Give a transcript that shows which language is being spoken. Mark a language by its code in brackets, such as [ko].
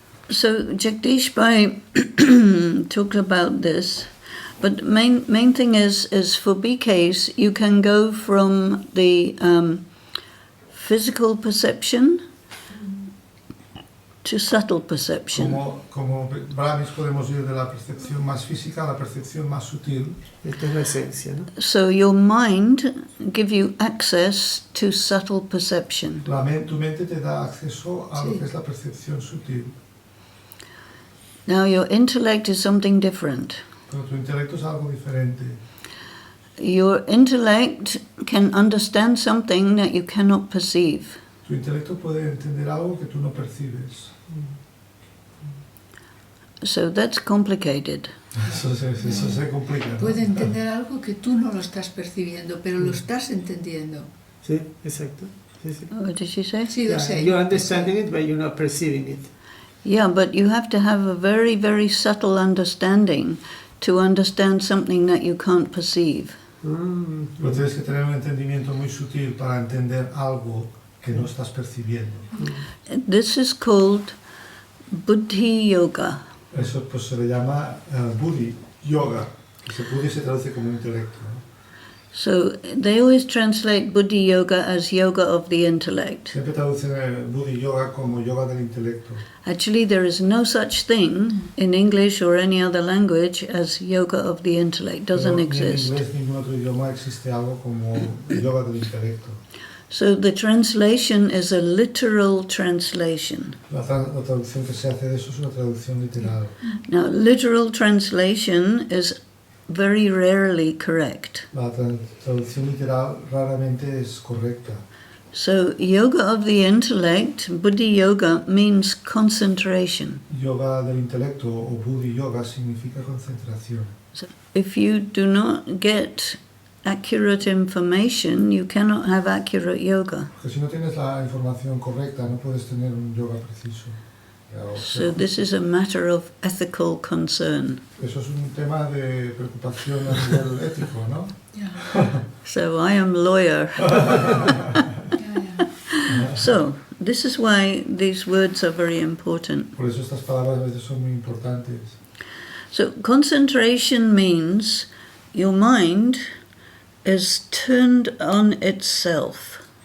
[en] so Jagdish Bhai talked about this, but main thing is for BKs you can go from the physical perception to subtle perception. [es] Como brahmis podemos ir de la percepción más física a la percepción más sutil. Esta es la esencia, ¿no? [en] So your mind give you access to subtle perception. [es] Tu mente te da acceso a lo Sí. que es la percepción sutil, [en] Now your intellect is something different. [es] pero tu intelecto es algo diferente. [en] Your intellect can understand something that you cannot perceive. [es] Tu intelecto puede entender algo que tú no percibes. [en] So that's complicated. [es] Eso se complica, ¿no? puede entender algo que tú no lo estás percibiendo, pero lo estás entendiendo. Sí, exacto. Sí, sí. [en] What did she say? [es] Sí, lo sé. [en] You're understanding it, but you're not perceiving it. Yeah, but you have to have a very, very subtle understanding to understand something that you can't perceive. [es] Pero tienes que tener un entendimiento muy sutil para entender algo que no estás percibiendo. [en] This is called Buddhi Yoga. [es] Eso pues se le llama Buddhi, yoga, que Buddhi se traduce como intelecto, ¿no? [en] So they always translate Buddhi Yoga as yoga of the intellect. [es] Siempre traducen el Buddhi yoga como yoga del intelecto. [en] Actually, there is no such thing in English or any other language as yoga of the intellect. Doesn't [es] Pero [en] exist. [es] Ni en inglés ni en ningún otro idioma existe algo como yoga del intelecto. [en] So the translation is a literal translation. [es] La traducción que se hace de eso es una traducción literal. [en] Now, literal translation is very rarely correct. [es] La traducción literal raramente es correcta. [en] So, yoga of the intellect, Buddhi yoga, means concentration. [es] Yoga del intelecto o Buddhi yoga significa concentración. [en] So if you do not get accurate information, you cannot have accurate yoga. [es] Porque si no tienes la información correcta, no puedes tener un yoga preciso. [en] So this is a matter of ethical concern. [es] Eso es un tema de preocupación a nivel ético, ¿no? Ya, [en] So I am lawyer. [es] ya. [en] So this is why these words are very important. [es] Por eso estas palabras a veces son muy importantes. [en] So concentration means your mind is turned on itself.